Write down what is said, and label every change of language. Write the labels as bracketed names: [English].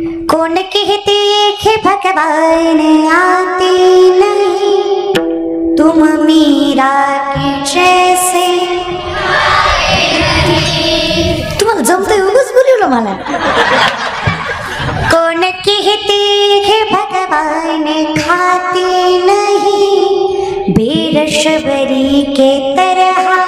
[Hindi] कौन कहते कि भगवान आते नहीं, तुम मीरा के जैसे. [Marathi] तुम्हाला जमतंय उगाच बोलवलं मला. [Hindi] कौन कहते हैं भगवान खाते नहीं, बेरशबरी के तरह.